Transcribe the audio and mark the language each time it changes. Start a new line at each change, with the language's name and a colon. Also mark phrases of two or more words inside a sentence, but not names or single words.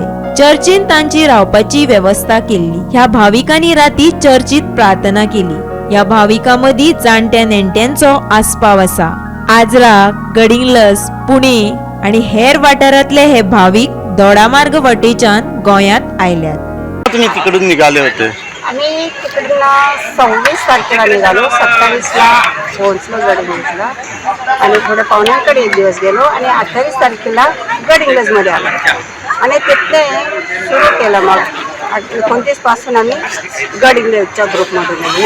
Konkani: चर्चीन तांची रावपाची व्यवस्था केली। ह्या भाविकांनी राती चर्चीत प्रार्थना केली। ह्या भाविकांमदी जाणट्या नेणट्यांचो आस्पाव आसा। आजरा, गडिंग्लज, पुणे आणि हेर वाठारातले हे भाविक दोडामार्ग वटेच्यान गोंयांत आयल्यात।
Marathi: तुम्ही तिकडून निघाले होते? आम्ही तिकडून 26 तारखेला निघालो, 27ला पोहोचलो गडिंग्लजला आणि थोडं पाहुण्यांकडे एक दिवस गेलो आणि 28 तारखेला गडिंग्लजमध्ये आलो आणि तिथले सुरू केलं। मग 29 पासून आम्ही गडिंग्लजच्या ग्रुपमध्ये गेलो।